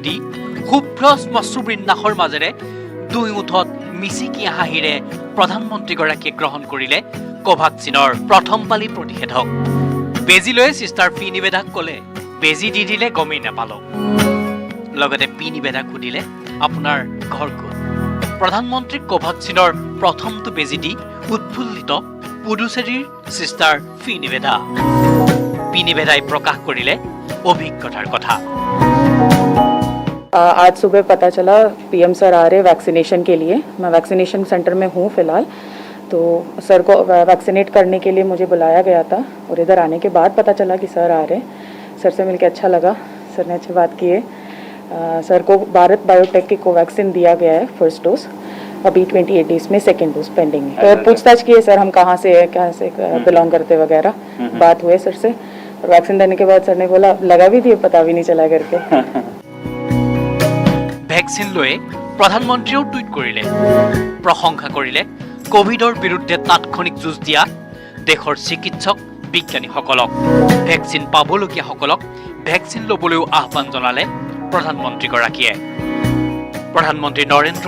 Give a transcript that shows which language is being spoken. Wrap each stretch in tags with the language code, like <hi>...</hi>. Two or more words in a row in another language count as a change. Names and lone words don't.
<as>দি শুভ্ৰ শ্মশ্ৰুবৃন্দাসৰ মাজেৰে দুই মুঠত মিচিকি হাঁহিৰে প্ৰধানমন্ত্ৰীগৰাকীয়ে গ্ৰহণ কৰিলে কোভাক্সিনৰ প্ৰথম পালি প্ৰতিষেধক বেজি লৈ সিষ্টাৰ পি নিবেদাক ক'লে বেজি দি দিলে গমেই নাপালোঁ লগতে পি নিবেদাক সুধিলে আপোনাৰ ঘৰ ক'ত প্ৰধানমন্ত্ৰীক কোভাক্সিনৰ প্ৰথমটো বেজি দি উৎফুল্লিত পুডুচেৰীৰ সিষ্টাৰ পি নিবেদাই প্ৰকাশ কৰিলে অভিজ্ঞতাৰ কথা</as> <hi>आज सुबह पता चला</hi> <en>PM sir</en> <hi>आ रहे वैक्सीनेशन के लिए मैं वैक्सीनेशन सेंटर में हूँ फ़िलहाल तो सर को वैक्सीनेट करने के लिए मुझे बुलाया गया था और इधर आने के बाद पता चला कि सर आ रहे सर से मिलकर अच्छा लगा सर ने अच्छी बात की है सर को भारत बायोटेक की कोवैक्सीन दिया गया है</hi> <en>first dose</en> <hi>अभी 28 डेज में</hi> <en>second dose pending</en> <hi>है तो पूछताछ की है सर हम कहाँ से बिलोंग करते वगैरह बात हुए सर से और वैक्सीन देने के बाद सर ने बोला लगा भी दिए पता भी नहीं चला करके</hi> <as>ভেকচিন লৈ প্ৰধানমন্ত্ৰীয়েও টুইট কৰিলে প্ৰশংসা কৰিলে কোভিডৰ বিৰুদ্ধে তাৎক্ষণিক যুঁজ দিয়া দেশৰ চিকিৎসক বিজ্ঞানীসকলক ভেকচিন পাবলগীয়াসকলক ভেকচিন ল'বলৈও আহ্বান জনালে প্ৰধানমন্ত্ৰীগৰাকীয়ে প্ৰধানমন্ত্ৰী নৰেন্দ্ৰ</as>